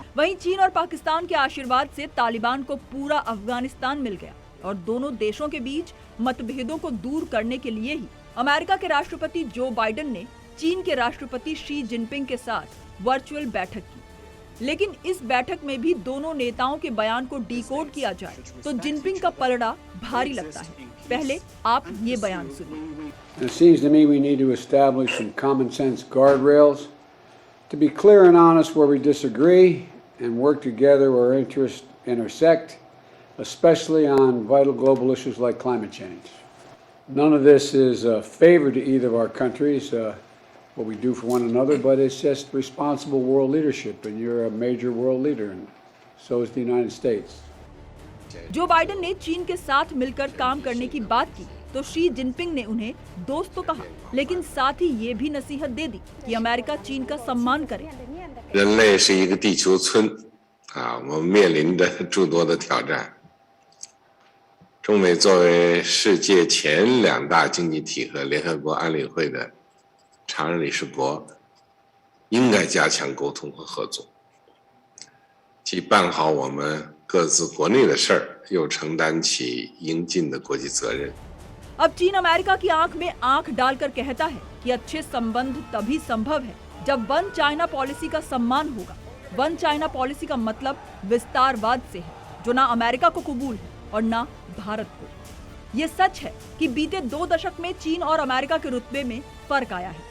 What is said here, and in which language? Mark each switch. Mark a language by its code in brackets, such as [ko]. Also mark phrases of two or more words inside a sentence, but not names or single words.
[hi] वहीं चीन और पाकिस्तान के आशीर्वाद से तालिबान को पूरा अफगानिस्तान मिल गया और दोनों देशों के बीच मतभेदों को दूर करने के लिए ही अमेरिका के राष्ट्रपति जो बाइडेन ने चीन के राष्ट्रपति शी जिनपिंग के साथ वर्चुअल बैठक की। लेकिन इस बैठक में भी दोनों नेताओं के बयान को डिकोड किया जाए तो जिनपिंग का पलड़ा भारी लगता है। पहले आप ये बयान सुनिए। [en] It seems to me we need to establish some common sense guardrails to be clear and honest where we disagree and work together where interests intersect, especially on vital global issues like climate change. None of this is a favor to either of our countries, what we do for one another, but it's just responsible world leadership, and you're a major world leader, and so is the United States. [hi] जो बाइडेन ने चीन के साथ मिलकर काम करने की बात की तो शी जिनपिंग ने उन्हें दोस्त तो कहा, लेकिन साथ ही ये भी नसीहत दे दी कि अमेरिका चीन का सम्मान करे। [zh] 人类是一个地球村我们面临着诸多的挑战。中美作为世界前2大经济体和联合国安理会的常任理事国，应该加强沟通和合作，既办好我们各自国内的事儿，又承担起应尽的国际责任。 [hi] अब चीन अमेरिका की आंख में आंख डालकर कहता है कि अच्छे संबंध तभी संभव है जब [en] One China policy [hi] का सम्मान होगा। [en] One China policy [hi] का मतलब विस्तारवाद से है, जो ना अमेरिका को कबूल है और ना भारत को। ये सच है कि बीते 2 दशक में चीन और अमेरिका के रुतबे में फर्क आया है।